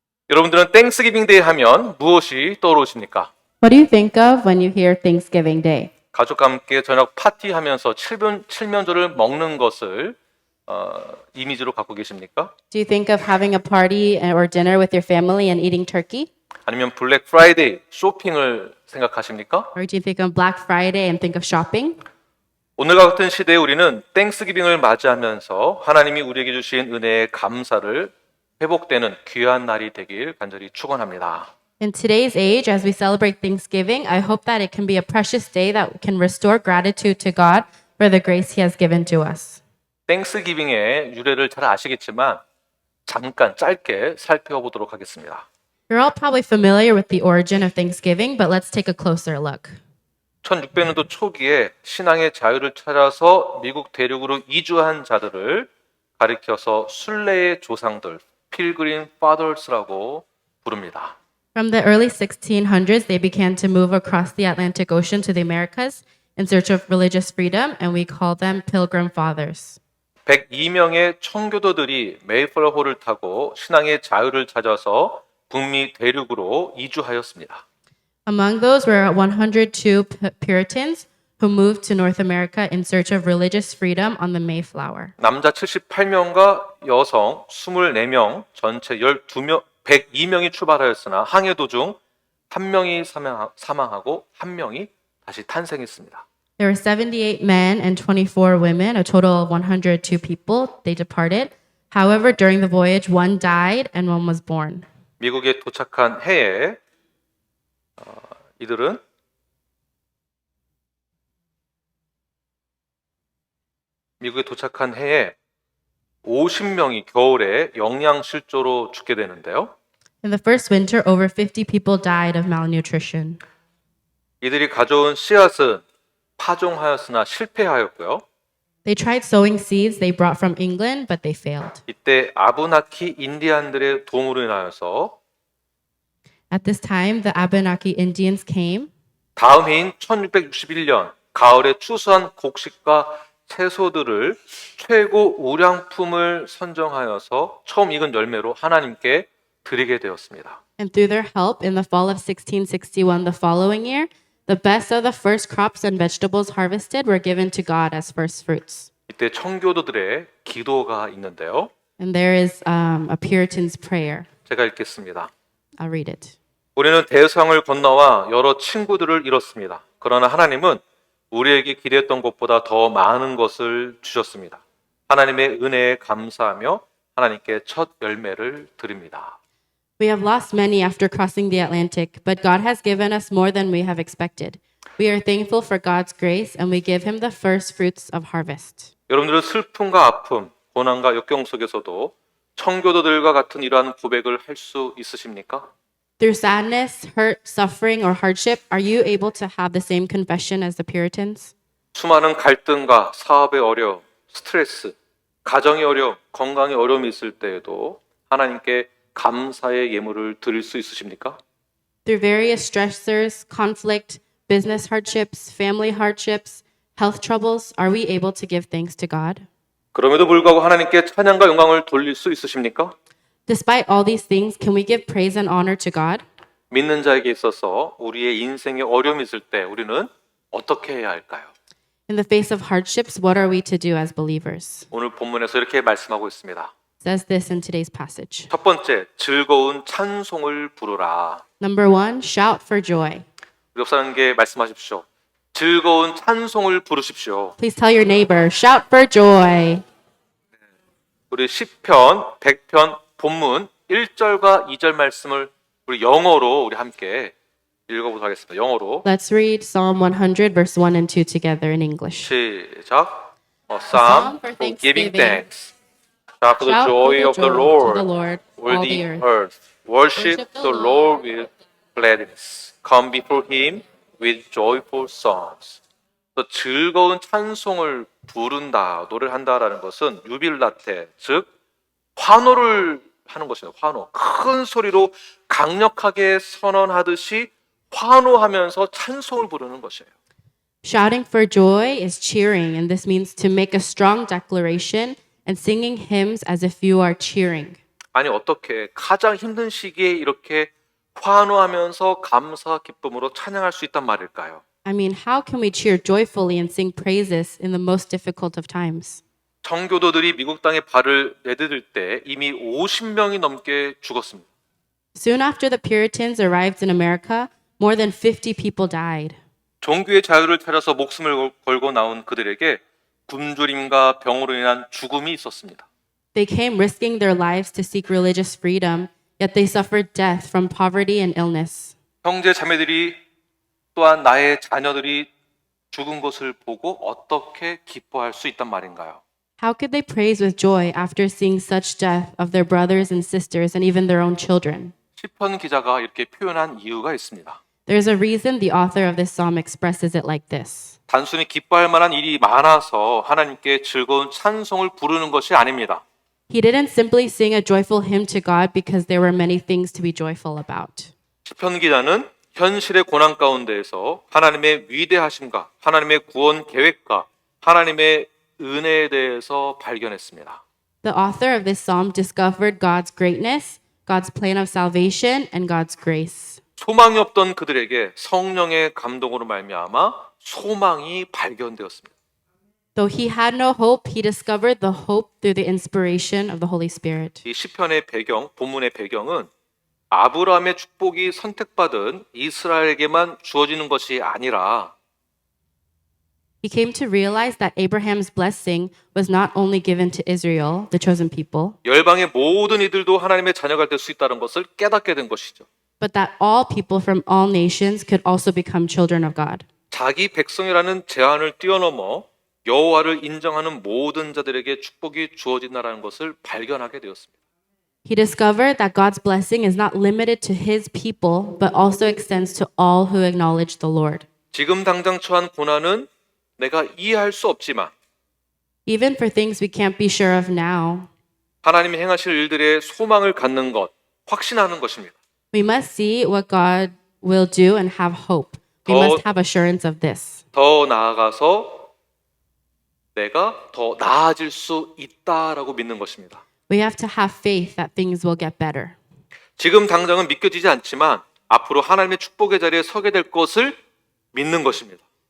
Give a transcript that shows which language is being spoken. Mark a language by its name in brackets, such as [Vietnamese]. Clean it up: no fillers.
[Korean] 여러분들은 땡스기빙 데이 하면 무엇이 떠오르십니까? [English] What do you think of when you hear Thanksgiving Day? [Korean] 가족과 함께 저녁 파티하면서 칠면조를 먹는 것을 이미지로 갖고 계십니까? [English] Do you think of having a party or dinner with your family and eating turkey? [Korean] 아니면 블랙 프라이데이 쇼핑을 생각하십니까? [English] Or do you think of Black Friday and think of shopping? [Korean] 오늘과 같은 시대에 우리는 땡스기빙을 맞이하면서 하나님이 우리에게 주신 은혜의 감사를 회복되는 귀한 날이 되길 간절히 축원합니다. [English] In today's age, as we celebrate Thanksgiving, I hope that it can be a precious day that can restore gratitude to God for the grace He has given to us. [Korean] 땡스기빙의 유래를 잘 아시겠지만 잠깐 짧게 살펴보도록 하겠습니다. [English] You're all probably familiar with the origin of Thanksgiving, but let's take a closer look. [Korean] 1600년도 초기에 신앙의 자유를 찾아서 미국 대륙으로 이주한 자들을 가리켜서 순례의 조상들, 필그림 fathers라고 부릅니다. [English] From the early 1600s, they began to move across the Atlantic Ocean to the Americas in search of religious freedom, and we call them Pilgrim Fathers. [Korean] 102명의 청교도들이 메이플러호를 타고 신앙의 자유를 찾아서 북미 대륙으로 이주하였습니다. [English] Among those were 102 Puritans who moved to North America in search of religious freedom on the Mayflower. [Korean] 남자 78명과 여성 24명, 전체 102명이 출발하였으나 항해 도중 1명이 사망하고 1명이 다시 탄생했습니다. [English] There were 78 men and 24 women, a total of 102 people. They departed. However, during the voyage, one died and one was born. [Korean] 미국에 도착한 해에 이들은 미국에 도착한 해에 50명이 겨울에 영양실조로 죽게 되는데요. [English] In the first winter, over 50 people died of malnutrition. [Korean] 이들이 가져온 씨앗은 파종하였으나 실패하였고요. [English] They tried sowing seeds they brought from England, but they failed. [Korean] 이때 아부나키 인디안들의 도움으로 인하여서 [English] At this time, the Abenaki Indians came. [Korean] 다음 해인 1661년 가을에 추수한 곡식과 채소들을 최고 우량품을 선정하여서 처음 익은 열매로 하나님께 드리게 되었습니다. [English] And through their help, in the fall of 1661, the following year, the best of the first crops and vegetables harvested were given to God as first fruits. [Korean] 이때 청교도들의 기도가 있는데요. [English] And there is a Puritan's prayer. [Korean] 제가 읽겠습니다. [English] I'll read it. [Korean] 우리는 대서양을 건너와 여러 친구들을 잃었습니다. 그러나 하나님은 우리에게 기대했던 것보다 더 많은 것을 주셨습니다. 하나님의 은혜에 감사하며 하나님께 첫 열매를 드립니다. [English] We have lost many after crossing the Atlantic, but God has given us more than we have expected. We are thankful for God's grace, and we give Him the first fruits of harvest. [Korean] 여러분들은 슬픔과 아픔, 고난과 역경 속에서도 청교도들과 같은 이러한 고백을 할 수 있으십니까? [English] Through sadness, hurt, suffering, or hardship, are you able to have the same confession as the Puritans? [Korean] 수많은 갈등과 사업의 어려움, 스트레스, 가정의 어려움, 건강의 어려움이 있을 때에도 하나님께 감사의 예물을 드릴 수 있으십니까? [English] Through various stressors, conflict, business hardships, family hardships, health troubles, are we able to give thanks to God? [Korean] 그럼에도 불구하고 하나님께 찬양과 영광을 돌릴 수 있으십니까? [English] Despite all these things, can we give praise and honor to God? [Korean] 믿는 자에게 있어서 우리의 인생에 어려움이 있을 때 우리는 어떻게 해야 할까요? [English] In the face of hardships, what are we to do as believers? [Korean] 오늘 본문에서 이렇게 말씀하고 있습니다. [English] It says this in today's passage. [Korean] 첫 번째, 즐거운 찬송을 부르라. [English] Number 1, shout for joy. [Korean] 우리 옆 사람에게 말씀하십시오. 즐거운 찬송을 부르십시오. [English] Please tell your neighbor, shout for joy. [Korean] 우리 10편, 100편 본문 1절과 2절 말씀을 우리 영어로 우리 함께 읽어보도록 하겠습니다. 영어로. [English] Let's read Psalm 100, verse 1 and 2 together in English. [Korean] 시작. [English] Psalm for for giving thanksgiving. thanks. Shout for the Shout joy for of the Lord, all all the the earth. earth. Worship the Lord with gladness. Come before Him with joyful songs. [Korean] 또 즐거운 찬송을 부른다, 노래를 한다라는 것은 유빌라테, 즉 환호를 하는 것입니다. 환호. 큰 소리로 강력하게 선언하듯이 환호하면서 찬송을 부르는 것이에요. [English] Shouting for joy is cheering, and this means to make a strong declaration and singing hymns as if you are cheering. [Korean] 아니 어떻게 가장 힘든 시기에 이렇게 환호하면서 감사 기쁨으로 찬양할 수 있단 말일까요? [English] I mean, how can we cheer joyfully and sing praises in the most difficult of times? [Korean] 청교도들이 미국 땅에 발을 내디딜 때 이미 50명이 넘게 죽었습니다. [English] Soon after the Puritans arrived in America, more than 50 people died. [Korean] 종교의 자유를 찾아서 목숨을 걸고 나온 그들에게 굶주림과 병으로 인한 죽음이 있었습니다. [English] They came risking their lives to seek religious freedom, yet they suffered death from poverty and illness. [Korean] 형제 자매들이 또한 나의 자녀들이 죽은 것을 보고 어떻게 기뻐할 수 있단 말인가요? [English] How could they praise with joy after seeing such death of their brothers and sisters and even their own children? [Korean] 시편 기자가 이렇게 표현한 이유가 있습니다. [English] There's a reason the author of this psalm expresses it like this. [Korean] 단순히 기뻐할 만한 일이 많아서 하나님께 즐거운 찬송을 부르는 것이 아닙니다. [English] He didn't simply sing a joyful hymn to God because there were many things to be joyful about. [Korean] 시편 기자는 현실의 고난 가운데에서 하나님의 위대하심과 하나님의 구원 계획과 하나님의 은혜에 대해서 발견했습니다. [English] The author of this psalm discovered God's greatness, God's plan of salvation, and God's grace. [Korean] 소망이 없던 그들에게 성령의 감동으로 말미암아 소망이 발견되었습니다. [English] Though he had no hope, he discovered the hope through the inspiration of the Holy Spirit. [Korean] 이 시편의 배경, 본문의 배경은 아브라함의 축복이 선택받은 이스라엘에게만 주어지는 것이 아니라 [English] He came to realize that Abraham's blessing was not only given to Israel, the chosen people, [Korean] 열방의 모든 이들도 하나님의 자녀가 될 수 있다는 것을 깨닫게 된 것이죠. [English] but that all people from all nations could also become children of God. [Korean] 자기 백성이라는 제한을 뛰어넘어 여호와를 인정하는 모든 자들에게 축복이 주어진다는 것을 발견하게 되었습니다. [English] He discovered that God's blessing is not limited to his people, but also extends to all who acknowledge the Lord. [Korean] 지금 당장 처한 고난은 내가 이해할 수 없지만 [English] Even for things we can't be sure of now, [Korean] 하나님이 행하실 일들의 소망을 갖는 것, 확신하는 것입니다. [English] we must see what God will do and have hope. We 더- must have assurance of this. [Korean] 더 나아가서 내가 더 나아질 수 있다라고 믿는 것입니다. [English] We have to have faith that things will get better. [Korean] 지금 당장은 믿겨지지 않지만 앞으로 하나님의 축복의 자리에 서게 될 것을 믿는 것입니다.